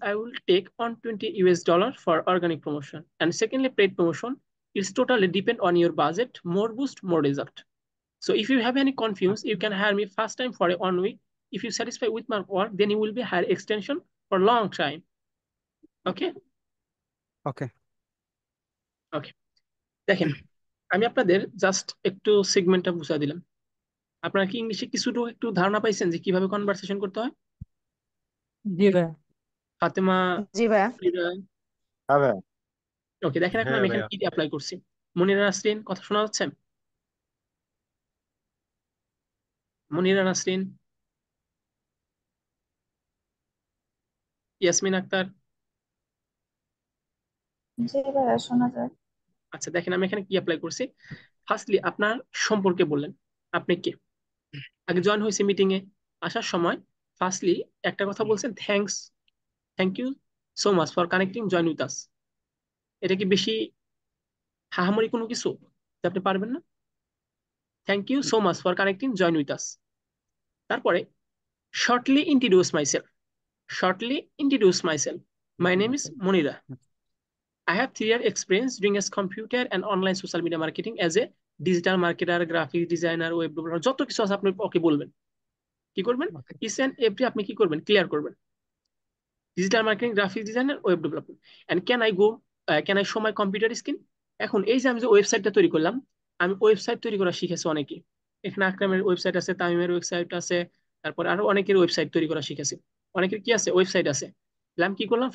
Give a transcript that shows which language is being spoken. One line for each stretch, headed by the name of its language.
English: I will take $120 for organic promotion. And secondly, paid promotion is totally depend on your budget. More boost, more result. So if you have any confuse, you can hire me first time for a 1 week. If you satisfy with my work, then you will be hire extension for long time. Okay? Okay. Okay.
Bangla: দেখেন, আমি আপনাদের just একটু সেগমেন্টটা বুঝিয়ে দিলাম। আপনারা কি ইংলিশে কিছুটা একটু ধারণা পাইছেন যে কিভাবে কনভারসেশন করতে হয়? জি ভাইয়া। ফাতেমা, জি ভাইয়া। হ্যাঁ ভাইয়া। ওকে, দেখেন এখন আমি এখানে কি অ্যাপ্লাই করছি। মনিরা নাসরিন, কথা শোনা যাচ্ছে? মনিরা নাসরিন, ইয়াসমিন আক্তার। জি ভাইয়া, শোনা যায়। আচ্ছা, দেখেন আমি এখানে কি অ্যাপ্লাই করছি। ফার্স্টলি আপনার সম্পর্কে বললেন, আপনি কে। আগে জয়েন হয়েছে মিটিং এ, আসার সময় ফার্স্টলি একটা কথা বলছেন,
English: Thank you so much for connecting join with us.
Bangla: এটা কি বেশি হাহামরি কোনো কিছু যে আপনি পারবেন না?
English: Thank you so much for connecting join with us.
Bangla: তারপরে
English: Shortly introduce myself. Shortly introduce myself. My name is Monira. I have 3 year experience doing as computer and online social media marketing as a digital marketer, graphic designer, web developer,
Bangla: যত কিছু আছে আপনি ওকে বলবেন। কি করবেন?
English: Okay. Each and every
Bangla: আপনি কি করবেন? ক্লিয়ার করবেন।
English: Digital marketing, graphic designer, web development. And can I show my computer screen.
Bangla: এখন এই যে আমি যে ওয়েবসাইটটা তৈরি করলাম, আমি ওয়েবসাইট তৈরি করা শিখেছি অনেকে। এখানে আকরামের ওয়েবসাইট আছে, তামিমের ওয়েবসাইট আছে, তারপর আরো অনেকের ওয়েবসাইট তৈরি করা শিখেছি। অনেকের কি আছে? ওয়েবসাইট আছে। তাহলে আমি কি করলাম?